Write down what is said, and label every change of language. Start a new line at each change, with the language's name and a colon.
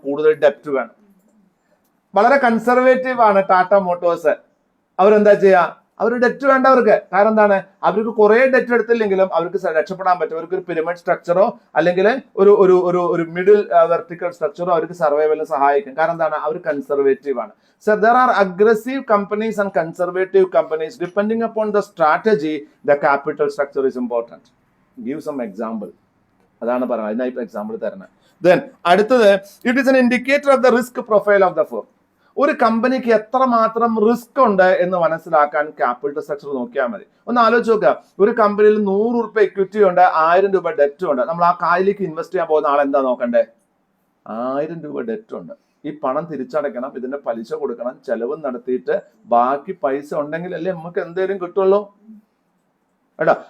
Malayalam: കൂടുതൽ ഡെപ്റ്റ് വേണം. വളരെ കൺസർവേറ്റീവ് ആണ് ടാറ്റ മോട്ടോഴ്സ്. അവരെന്താ ചെയ്യുക? അവർ ഡെറ്റ് വേണ്ടവർക്ക്. കാരണം എന്താണ്, അവർക്ക് കുറെ ഡെറ്റ് എടുത്തില്ലെങ്കിലും അവർക്ക് രക്ഷപ്പെടാൻ പറ്റും. അവർക്ക് ഒരു പിരമിഡ് സ്ട്രക്ചറോ അല്ലെങ്കിൽ ഒരു ഒരു ഒരു ഒരു മിഡിൽ വെർട്ടിക്കൽ സ്ട്രക്ചറോ അവർക്ക് സർവൈവലിന് സഹായിക്കും. കാരണം എന്താണ്, അവർ കൺസർവേറ്റീവ് ആണ്.
English: So there are aggressive companies and conservative companies. Depending upon the strategy, the capital structure is important. Give some example.
Malayalam: അതാണ് പറയുന്നത്, അതിനായിട്ട് എക്സാമ്പിൾ തരണം.
English: Then
Malayalam: അടുത്തത്,
English: it is an indicator of the risk profile of the firm.
Malayalam: ഒരു കമ്പനിക്ക് എത്രമാത്രം risk ഉണ്ട് എന്ന് മനസ്സിലാക്കാൻ ക്യാപിറ്റൽ സ്ട്രക്ചർ നോക്കിയാൽ മതി. ഒന്ന് ആലോചിച്ച് നോക്കുക, ഒരു കമ്പനിയിൽ 100 രൂപ ഇക്വിറ്റി ഉണ്ട്, 1000 രൂപ ഡെറ്റ് ഉണ്ട്. നമ്മൾ ആ കായിലേക്ക് ഇൻവെസ്റ്റ് ചെയ്യാൻ പോകുന്ന ആളെന്താ നോക്കണ്ടേ? 1000 രൂപ ഡെറ്റ് ഉണ്ട്, ഈ പണം തിരിച്ചടയ്ക്കണം, ഇതിന്റെ പലിശ കൊടുക്കണം, ചെലവ് നടത്തിയിട്ട് ബാക്കി പൈസ ഉണ്ടെങ്കിൽ അല്ലേ നമുക്ക് എന്തെങ്കിലും കിട്ടുള്ളൂ കേട്ടോ.